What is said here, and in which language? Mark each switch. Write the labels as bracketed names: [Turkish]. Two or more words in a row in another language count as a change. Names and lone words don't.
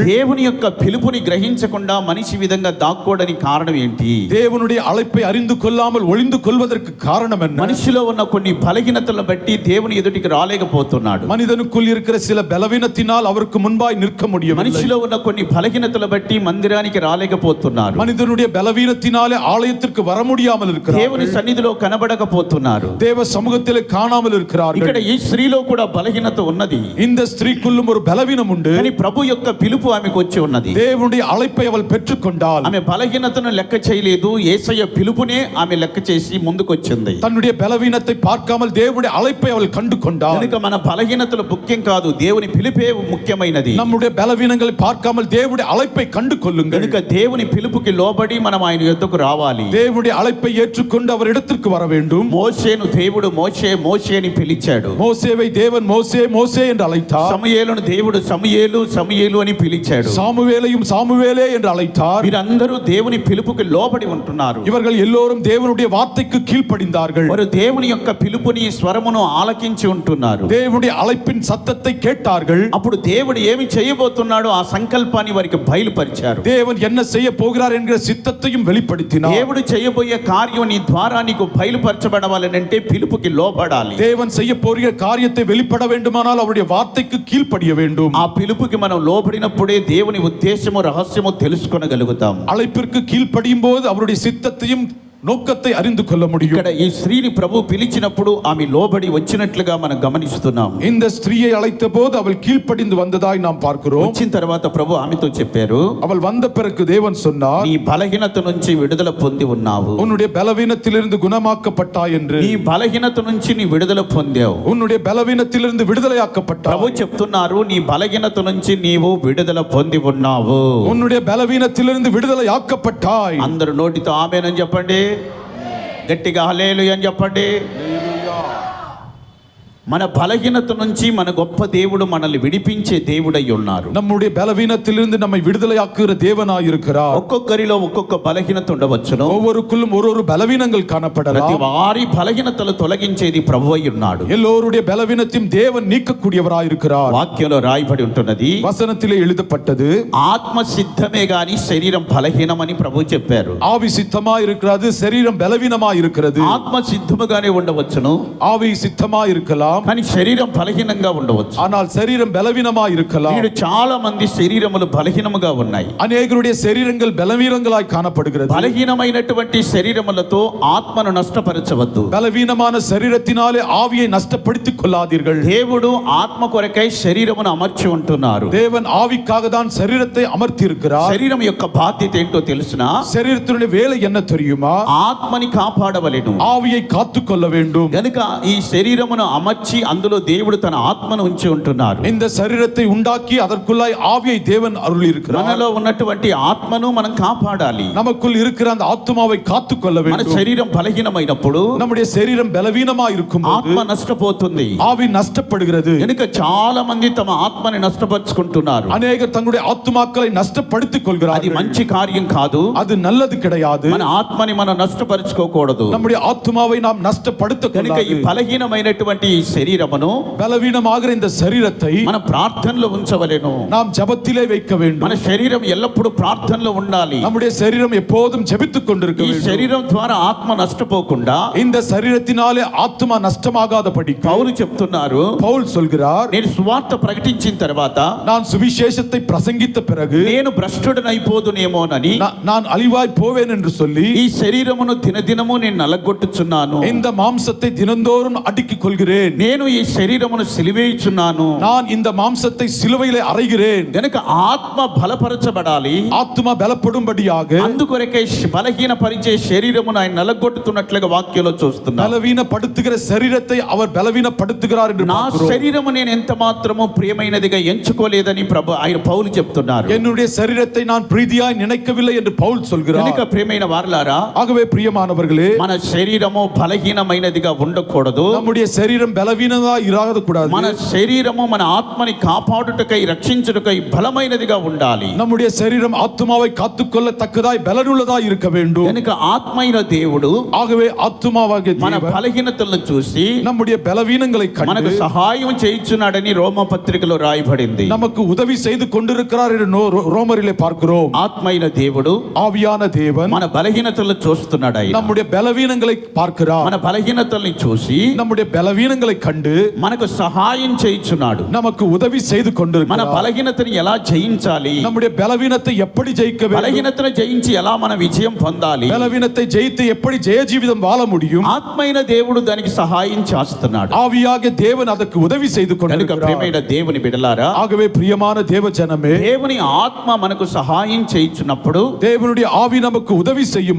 [Telugu] దేవుని యొక్క పిలుపుని గ్రహించకుండా మనిషి విధంగా దాక్కోవడానికి కారణం ఏంటి? [Tamil] தேவனுடைய அழைப்பை அறிந்து கொள்ளாமல் ஒளிந்து கொள்வதற்கு காரணம் என்ன? [Telugu] మనిషిలో ఉన్న కొన్ని బలహీనతలను బట్టి దేవుని ఎదుటికి రాలేకపోతున్నాడు. [Tamil] மனிதனுக்குள் இருக்கிற சில பலவீனத்தினால் அவருக்கு முன்பாய் நிற்க முடியவில்லை. [Telugu] మనిషిలో ఉన్న కొన్ని బలహీనతల బట్టి మందిరానికి రాలేకపోతున్నారు. [Tamil] மனிதனுடைய பலவீனத்தினாலே ஆலயத்திற்கு வர முடியாமல் இருக்கிறார்கள். [Telugu] దేవుని సన్నిధిలో కనబడకపోతున్నారు. [Tamil] தேவ சமூகத்திலே காணாமல் இருக்கிறார்கள். [Telugu] ఇక్కడ ఈ స్త్రీలో కూడా బలహీనత ఉన్నది. [Tamil] இந்த ஸ்திரீக்குள்ளும் ஒரு பலவீனம் உண்டு. [Telugu] కానీ ప్రభు యొక్క పిలుపు ఆమెకు వచ్చి ఉన్నది. [Tamil] தேவனுடைய அழைப்பை அவள் பெற்றுக்கொண்டாள். [Telugu] ఆమె బలహీనతను లెక్క చేయలేదు, యేసయ్య పిలుపునే ఆమె లెక్క చేసి ముందుకు వచ్చింది. [Tamil] தன்னுடைய பலவீனத்தை பார்க்காமல் தேவனுடைய அழைப்பை அவள் கண்டு கொண்டாள். [Telugu] కనుక మన బలహీనతలు ముఖ్యం కాదు, దేవుని పిలుపే ముఖ్యమైనది. [Tamil] நம்முடைய பலவீனங்களை பார்க்காமல் தேவனுடைய அழைப்பை கண்டு கொள்ளுங்கள். [Telugu] కనుక దేవుని పిలుపుకి లోబడి మనం ఆయన యొద్దకు రావాలి. [Tamil] தேவனுடைய அழைப்பை ஏற்றுக்கொண்டு அவர் இடத்திற்கு வர வேண்டும். [Telugu] మోషేను దేవుడు మోషే మోషే అని పిలిచాడు. [Tamil] மோசேவை தேவன் மோசே மோசே என்று அழைத்தார். [Telugu] సమూయేలును దేవుడు సమూయేలు సమూయేలు అని పిలిచాడు. [Tamil] சாமுவேலையும் சாமுவேலே என்று அழைத்தார். [Telugu] వీరందరూ దేవుని పిలుపుకి లోబడి ఉంటున్నారు. [Tamil] இவர்கள் எல்லோரும் தேவனுடைய வார்த்தைக்கு கீழ்ப்படிந்தார்கள். [Telugu] వారు దేవుని యొక్క పిలుపుని స్వరమును ఆలకించి ఉంటున్నారు. [Tamil] தேவனுடைய அழைப்பின் சத்தத்தை கேட்டார்கள். [Telugu] అప్పుడు దేవుడు ఏమి చేయబోతున్నాడో ఆ సంకల్పాన్ని వారికి బయలుపరిచారు. [Tamil] தேவன் என்ன செய்ய போகிறார் என்கிற சித்தத்தையும் வெளிப்படுத்தினார். [Telugu] దేవుడు చేయబోయే కార్యం నీ ద్వారా నీకు బయలుపరచబడాలంటే పిలుపుకి లోబడాలి. [Tamil] தேவன் செய்ய போகிற காரியத்தை வெளிப்பட வேண்டுமானால் அவருடைய வார்த்தைக்கு கீழ்ப்படிய வேண்டும். [Telugu] ఆ పిలుపుకి మనం లోబడినప్పుడే దేవుని ఉద్దేశము రహస్యము తెలుసుకొనగలుగుతాం. [Tamil] அழைப்பிற்கு கீழ்ப்படியும் போது அவருடைய சித்தத்தையும் நோக்கத்தை அறிந்து கொள்ள முடியும். [Telugu] ఇక్కడ ఈ స్త్రీని ప్రభు పిలిచినప్పుడు ఆమె లోబడి వచ్చినట్లుగా మనం గమనిస్తున్నాం. [Tamil] இந்த ஸ்திரீயை அழைத்த போது அவள் கீழ்ப்படிந்து வந்ததாய் நாம் பார்க்கிறோம். [Telugu] వచ్చిన తర్వాత ప్రభు ఆమెతో చెప్పారు, [Tamil] அவள் வந்த பிறகு தேவன் சொன்னார், [Telugu] నీ బలహీనత నుంచి విడుదల పొంది ఉన్నావు. [Tamil] உன்னுடைய பலவீனத்திலிருந்து குணமாக்கப்பட்டாய் என்று. [Telugu] నీ బలహీనత నుంచి నీ విడుదల పొందావు. [Tamil] உன்னுடைய பலவீனத்திலிருந்து விடுதலையாக்கப்பட்டாய். [Telugu] ప్రభు చెప్తున్నారు, నీ బలహీనత నుంచి నీవు విడుదల పొంది ఉన్నావు. [Tamil] உன்னுடைய பலவீனத்திலிருந்து விடுதலையாக்கப்பட்டாய். [Telugu] అందరూ నోటితో ఆమేన్ అని చెప్పండి, గట్టిగా హల్లెలూయా అని చెప్పండి. మన బలహీనత నుంచి మన గొప్ప దేవుడు మనల్ని విడిపించే దేవుడై ఉన్నారు. [Tamil] நம்முடைய பலவீனத்திலிருந்து நம்மை விடுதலையாக்குகிற தேவனாய் இருக்கிறார். [Telugu] ఒక్కొక్కరిలో ఒక్కొక్క బలహీనత ఉండవచ్చును. [Tamil] ஒவ்வொருக்குள்ளும் ஒரு பலவீனங்கள் [Telugu] ప్రతి [Tamil] காணப்படலாம். [Telugu] వారి బలహీనతలు తొలగించేది ప్రభువై ఉన్నాడు. [Tamil] எல்லோருடைய பலவீனத்தையும் தேவன் நீக்கக்கூடியவராய் இருக்கிறார். [Telugu] వాక్యంలో రాయబడి ఉంటున్నది, [Tamil] வசனத்திலே எழுதப்பட்டது, [Telugu] ఆత్మ సిద్ధమే గాని శరీరం బలహీనమని ప్రభు చెప్పారు. [Tamil] ஆவி சித்தமாய் இருக்கிறது, சரீரம் பலவீனமாய் இருக்கிறது. [Telugu] ఆత్మ సిద్ధముగానే ఉండవచ్చును, [Tamil] ஆவி சித்தமாய் இருக்கலாம், [Telugu] కానీ శరీరం బలహీనంగా ఉండవచ్చు. [Tamil] ஆனால் சரீரம் பலவீனமாய் இருக்கலாம். [Telugu] నేడు చాలా మంది శరీరములు బలహీనముగా ఉన్నాయి. [Tamil] அநேகருடைய శరీரங்கள் பலவீனங்களாய் காணப்படுகிறது. [Telugu] బలహీనమైనటువంటి శరీరములతో ఆత్మను నష్టపరచవద్దు. [Tamil] பலவீனமான சரீரத்தினாலே ஆவியை நஷ்டப்படுத்திக் கொள்ளாதீர்கள். [Telugu] దేవుడు ఆత్మ కొరకై శరీరమును అమర్చి ఉంటున్నారు. [Tamil] தேவன் ஆவிக்காக தான் சரீரத்தை அமர்த்தி இருக்கிறார். [Telugu] శరీరం యొక్క బాధ్యత ఏంటో తెలుసునా? [Tamil] சரீரத்தினுடைய வேலை என்ன தெரியுமா? [Telugu] ఆత్మని కాపాడవలెను. [Tamil] ஆவியை காத்துக்கொள்ள வேண்டும். [Telugu] గనుక ఈ శరీరమును అమర్చి అందులో దేవుడు తన ఆత్మను ఉంచి ఉంటున్నారు. [Tamil] இந்த சரீரத்தை உண்டாக்கி அதற்குள்ளாய் ஆவியை தேவன் அருளி இருக்கிறார். [Telugu] మనలో ఉన్నటువంటి ఆత్మను మనం కాపాడాలి. [Tamil] நமக்குள் இருக்கிற அந்த ஆத்துமாவை காத்துக்கொள்ள [Telugu] మన [Tamil] வேண்டும். [Telugu] శరీరం బలహీనమైనప్పుడు [Tamil] நம்முடைய சரீரம் பலவீனமா இருக்கும் [Telugu] ఆత్మ నష్టపోతుంది. [Tamil] ஆவி நஷ்டப்படுகிறது. [Telugu] కనుక చాలా మంది తమ ఆత్మని నష్టపరుచుకుంటున్నారు. [Tamil] அநேகர் தங்களுடைய ஆத்துமாக்களை நஷ்டப்படுத்திக் [Telugu] అది [Tamil] கொள்கிறார்கள். [Telugu] మంచి కార్యం కాదు. [Tamil] அது நல்லது கிடையாது. [Telugu] మన ఆత్మని మనం నష్టపరుచుకోకూడదు. [Tamil] நம்முடைய ஆத்துமாவை நாம் நஷ்டப்படுத்த [Telugu] కనుక ఈ [Tamil] கூடாது. [Telugu] బలహీనమైనటువంటి ఈ శరీరమును [Tamil] బలవీనమాగిన இந்த శరీరத்தை [Telugu] మన ప్రార్థనలో ఉంచవలెను. [Tamil] நாம் ஜெபத்திலே வைக்க வேண்டும். [Telugu] మన శరీరం ఎల్లప్పుడూ ప్రార్థనలో ఉండాలి. [Tamil] நம்முடைய శరీరం எப்போதும் ஜெபித்துக் கொண்டிருக்க [Telugu] ఈ [Tamil] வேண்டும். [Telugu] శరీరం ద్వారా ఆత్మ నష్టపోకుండా [Tamil] இந்த శరీரத்தினாலே ஆத்துமா நஷ்டமாகாதபடி [Telugu] పౌలు చెప్తున్నారు, [Tamil] பவுல் சொல்கிறார், [Telugu] నేను సువార్త ప్రకటించిన తర్వాత [Tamil] நான் சுவிசேஷத்தை பிரசங்கித்த பிறகு [Telugu] నేను భ్రష్టుడనైపోదునేమోనని [Tamil] நான் அழிவாய் போவேன் என்று சொல்லி [Telugu] ఈ శరీరమును దినదినము నేను నలగొట్టుచున్నాను. [Tamil] இந்த மாம்சத்தை தினந்தோறும் அடுக்கிக் கொள்கிறேன். [Telugu] నేను ఈ శరీరమును సిలివేయుచున్నాను. [Tamil] நான் இந்த மாம்சத்தை சிலுவையிலே அறைகிறேன். [Telugu] గనుక ఆత్మ బలపరచబడాలి. [Tamil] ஆத்துமா பலப்படும்படியாக [Telugu] అందుకొరకే బలహీనపరిచే శరీరమును ఆయన నలగొట్టుతున్నట్లుగా వాక్యంలో చూస్తున్నాను. [Tamil] பலவீனப்படுத்துகிற சரீரத்தை அவர் பலவீனப்படுத்துகிறார் என்று [Telugu] నా [Tamil] பார்க்கிறோம். [Telugu] శరీరము నేను ఎంత మాత్రము ప్రియమైనదిగా ఎంచుకోలేదని ఆయన పౌలు చెప్తున్నారు. [Tamil] என்னுடைய சரீரத்தை நான் பிரீதியாய் நினைக்கவில்லை என்று பவுல் சொல்கிறார். [Telugu] కనుక ప్రియమైన వారలారా, [Tamil] ஆகவே பிரியமானவர்களே, [Telugu] మన శరీరము బలహీనమైనదిగా ఉండకూడదు. [Tamil] நம்முடைய சரீரம் பலவீனமாய் இராத கூடாது. [Telugu] మన శరీరము మన ఆత్మని కాపాడుటకై రక్షించుటకై బలమైనదిగా ఉండాలి. [Tamil] நம்முடைய சரீரம் ஆத்துமாவை காத்துக்கொள்ளத்தக்கதாய் பலனுள்ளதாய் இருக்க வேண்டும். [Telugu] కనుక ఆత్మైన దేవుడు [Tamil] ஆகவே ஆத்துமாவாகிய [Telugu] మన [Tamil] தேவன் [Telugu] బలహీనతలను చూసి [Tamil] நம்முடைய பலவீனங்களை [Telugu] మనకు [Tamil] கண்டு [Telugu] సహాయం చేయించున్నాడని రోమ పత్రికలో రాయబడింది. [Tamil] நமக்கு உதவி செய்து கொண்டிருக்கிறார் என்று ரோமரிலே பார்க்கிறோம். [Telugu] ఆత్మైన దేవుడు [Tamil] ஆவியான தேவன் [Telugu] మన బలహీనతలను చూస్తున్నాడు. ఆయన [Tamil] நம்முடைய பலவீனங்களை பார்க்கிறார். [Telugu] మన బలహీనతల్ని చూసి [Tamil] நம்முடைய பலவீனங்களை கண்டு [Telugu] మనకు సహాయం చేయించున్నాడు. [Tamil] நமக்கு உதவி செய்து [Telugu] మన [Tamil] கொண்டிருக்கிறார். [Telugu] బలహీనతని ఎలా జయించాలి, [Tamil] நம்முடைய பலவீனத்தை எப்படி ஜெயிக்க வேண்டும், [Telugu] బలహీనతను జయించి ఎలా మన విజయం పొందాలి, [Tamil] பலவீனத்தை ஜெயித்து எப்படி ஜெய ஜீவிதம் வாழ முடியும், [Telugu] ఆత్మైన దేవుడు దానికి సహాయం చేస్తున్నాడు. [Tamil] ஆவியாகிய தேவன் அதற்கு உதவி செய்து [Telugu] కనుక [Tamil] கொண்டிருக்கிறார். [Telugu] ప్రియమైన దేవుని బిడ్డలారా, [Tamil] ஆகவே பிரியமான தேவ ஜனமே, [Telugu] దేవుని ఆత్మ మనకు సహాయం చేయించున్నప్పుడు [Tamil] தேவனுடைய ஆவி நமக்கு உதவி செய்யும்